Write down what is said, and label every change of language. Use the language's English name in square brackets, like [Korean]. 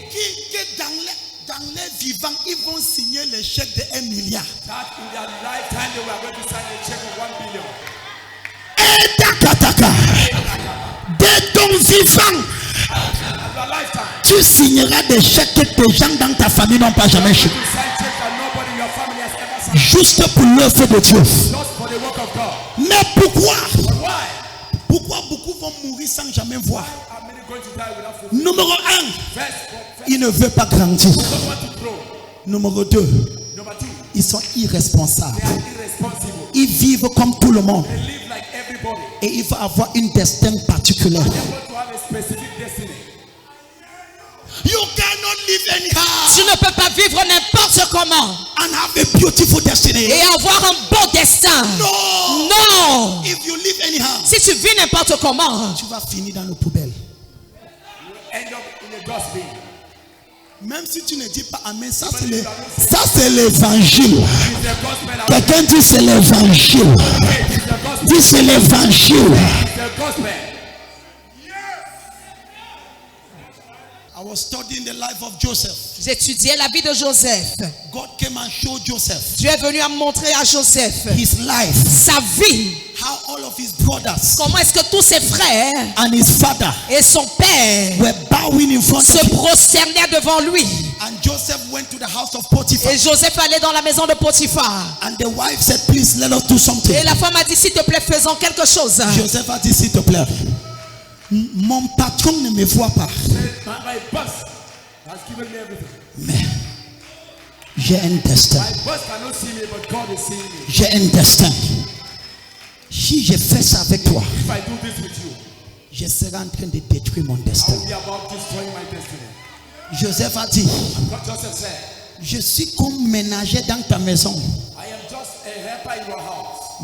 [French] que dans les vivants, ils vont signer le chèque de 1 milliard. [English] that in their lifetime they were going to sign a check of 1 billion. [French] Et takataka. De ton vivant, [English] In your lifetime, [French] tu signeras des chèques que tes gens dans ta famille n'ont pas jamais signé. [English] you sign checks that nobody in your family has ever signed. [French] Juste pour l'œuvre de Dieu. [English] Just for the work of God. [French] Mais pourquoi? [English] But why? [French] Pourquoi beaucoup vont mourir sans jamais voir? [English] Are many going to die without fulfilling? [French] Numéro 1, [English] First, [French] il ne veut pas grandir. [English] don't want to grow. [French] Numéro 2, [English] Number 2, [French] ils sont irresponsables. [English] they are irresponsible. [French] Ils vivent comme tout le monde. [English] They live like everybody. [French] Et il faut avoir une destin particulière. [English] You want to have a specific destiny. You cannot live anyhow [French] Tu ne peux pas vivre n'importe comment [English] and have a beautiful destiny. [French] et avoir un beau destin. [English] No. [French] Non. [English] If you live anyhow, [French] Si tu vis n'importe comment, tu vas finir dans nos poubelles. [English] End up in a dustbin. [French] Même si tu ne dis pas amen, ça c'est l'évangile. [English] It's the gospel. [French] Quelqu'un dit c'est l'évangile. [English] It's the gospel. [French] Dis c'est l'évangile. [English] It's the gospel. I was studying the life of Joseph. [French] j'étudiais la vie de Joseph. [English] God came and showed Joseph [French] Dieu est venu à montrer à Joseph [English] his life, [French] sa vie. [English] how all of his brothers [French] Comment est-ce que tous ses frères [English] and his father [French] et son père [English] were bowing in front [French] se [English] of him. [French] prosternaient devant lui. [English] And Joseph went to the house of Potiphar. [French] Et Joseph allait dans la maison de Potiphar. [English] And the wife said, please let us do something. [French] Et la femme a dit, s'il te plaît, faisons quelque chose. Joseph a dit, s'il te plaît, mon patron ne me voit pas, [English] My boss has given me everything. [French] mais j'ai un destin. [English] My boss cannot see me, but God is seeing me. [French] J'ai un destin. Si je fais ça avec toi, [English] If I do this with you, [French] je serai en train de détruire mon [English] I [French] destin. [English] will be about destroying my destiny. [French] Joseph a dit, [English] What Joseph said, [French] je suis comme ménager dans ta maison, [English] I am just a helper in your house,